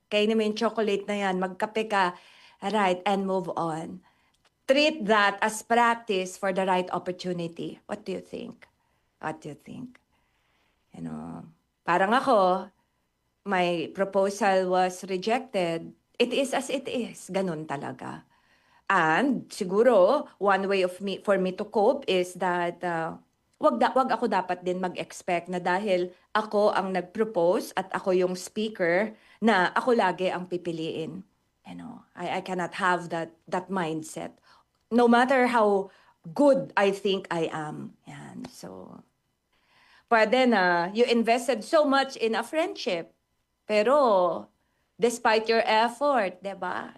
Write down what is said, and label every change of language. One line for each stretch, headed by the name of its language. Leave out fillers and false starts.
Filipino: Kainin mo yung chocolate na yan. Magkape ka. Alright.
English: And move on. Treat that as practice for the right opportunity. What do you think? What do you think? You know,
Filipino: parang ako,
English: my proposal was rejected. It is as it is.
Filipino: Ganun talaga. And siguro,
English: one way for me to cope is that
Filipino: wag ako dapat din mag-expect na dahil ako ang nag-propose at ako yung speaker na ako lagi ang pipiliin.
English: You know, I cannot have that mindset. No matter how good I think I am. Yan. So,
Filipino: pwede na
English: you invested so much in a friendship.
Filipino: Pero, despite your effort, 'di ba?